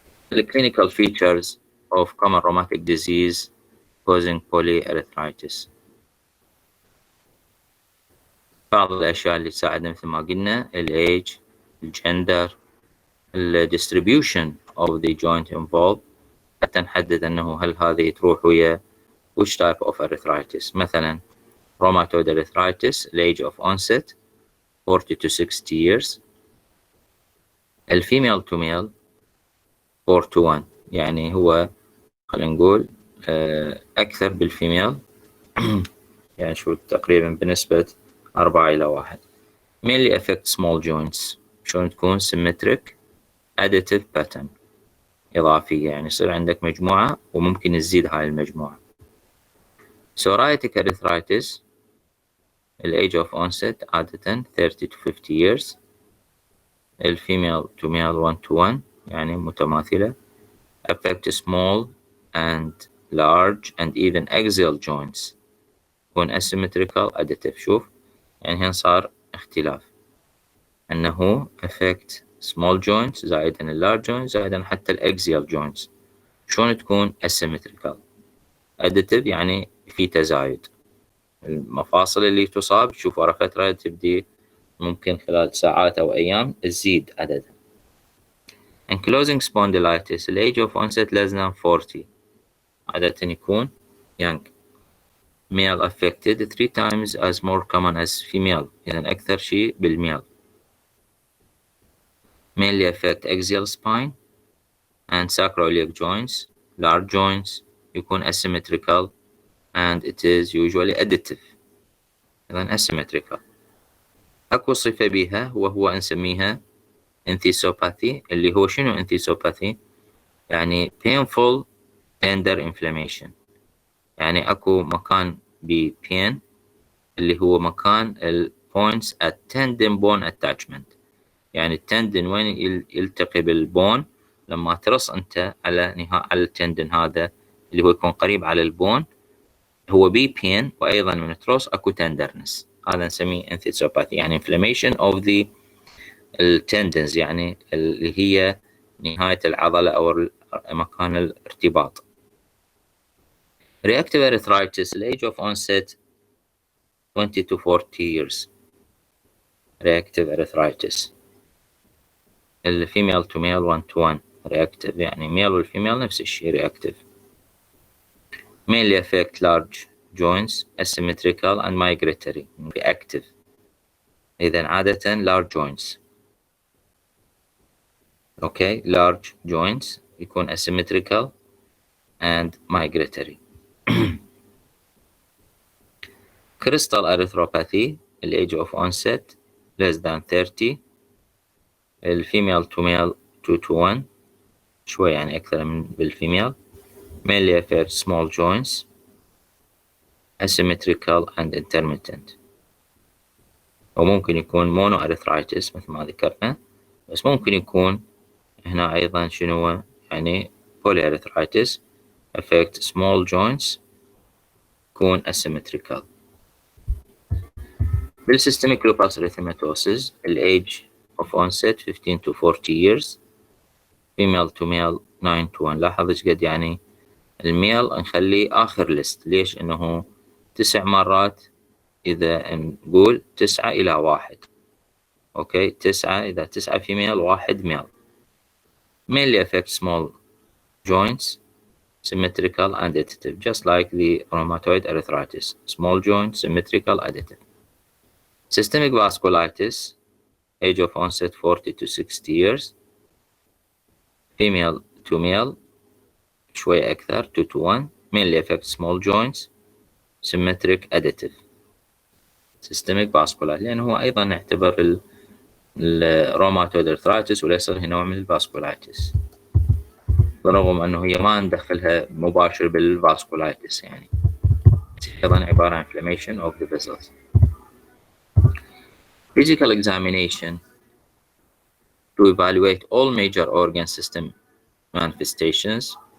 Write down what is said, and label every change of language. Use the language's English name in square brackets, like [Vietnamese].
[English] The clinical features of common rheumatic disease causing polyarthritis. [Arabic] بعض الأشياء اللي تساعدنا مثل ما قلنا age، gender، [English] distribution of the joint involved، [Arabic] حتى نحدد أنه هل هذه تروح ويا [English] which type of arthritis. [Arabic] مثلا [English] rheumatoid arthritis age of onset 40 to 60 years. female to male 4 to 1، [Arabic] يعني هو خلينا نقول أكثر بالفيميل يعني شو تقريبا بنسبة 4 إلى 1. [English] mainly affect small joints، [Arabic] شلون تكون [English] symmetric additive pattern [Arabic] إضافية، يعني يصير عندك مجموعة وممكن تزيد هاي المجموعة. psoriatic arthritis age of onset عادة 30 to 50 years. [English] female to male 1 to 1، [Arabic] يعني متماثلة. [English] affect small and large and even axial joints، يكون asymmetrical additive. [Arabic] شوف يعني هنا صار اختلاف، أنه affect small joints زائدا large joints زائدا حتى axial joints. شلون تكون asymmetrical additive؟ يعني في تزايد. المفاصل اللي تصاب تشوف ورا فترة تبدي ممكن خلال ساعات أو أيام تزيد عددها. [English] ankylosing spondylitis age of onset less than 40، [Arabic] عادة يكون [English] young. male affected 3 times as more common as female، [Arabic] يعني أكثر شيء بالميل. [English] mainly affect axial spine and sacroiliac joints. large joints يكون asymmetrical and it is usually additive، إذن asymmetrical. [Arabic] أكو صفة بها وهو نسميها enthesopathy، اللي هو شنو enthesopathy؟ يعني [English] painful tender inflammation، [Arabic] يعني أكو مكان pain اللي هو مكان [English] points at tendon bone attachment، [Arabic] يعني التندن وين يلتقي بالبون لما ترص أنت على التندن هذا اللي هو يكون قريب على البون هو pain، وأيضا من ترص أكو tenderness، هذا نسميه enthesopathy، يعني [English] inflammation of the tendons، [Arabic] يعني اللي هي نهاية العضلة أو مكان الارتباط. [English] reactive arthritis age of onset 20 to 40 years. reactive arthritis female to male 1 to 1 reactive، يعني male والفيميل [Arabic] نفس الشيء [English] reactive. mainly affect large joints asymmetrical and migratory reactive، [Arabic] إذن عادة [English] large joints. okay، large joints يكون asymmetrical and migratory. crystal erythropathy age of onset less than 30. female to male 2 to 1، [Arabic] شوي يعني أكثر من بالفيميل. [English] mainly affect small joints asymmetrical and intermittent، [Arabic] وممكن يكون monoarthritis مثل ما ذكرنا، بس ممكن يكون هنا أيضا شنو يعني polyarthritis affect small joints يكون asymmetrical. [English] بالsystemic lupus erythematosus age of onset 15 to 40 years. female to male 9 to 1، [Arabic] لاحظ ايش قد يعني الميل نخليه آخر ليست. ليش؟ إنه 9 مرات، إذا نقول 9 إلى 1. [English] Okay, 9 إذا 9 female 1 male. Mainly affect small joints, symmetrical and additive, just like the rheumatoid arthritis. Small joint, symmetrical, additive. Systemic vasculitis, age of onset 40 to 60 years. Female to male [Arabic] شوي أكثر [English] 2 to 1. Mainly affect small joints, symmetric, additive. [Arabic] Systemic vasculitis لأنه هو أيضا نعتبر الروماتويد ارثرايتس وليس هي نوع من الفاسكولايتس، برغم أنه هي ما ندخلها مباشر بالفاسكولايتس، يعني أيضا عبارة عن [English] inflammation of the vessels. Physical examination to evaluate all major organ system manifestations.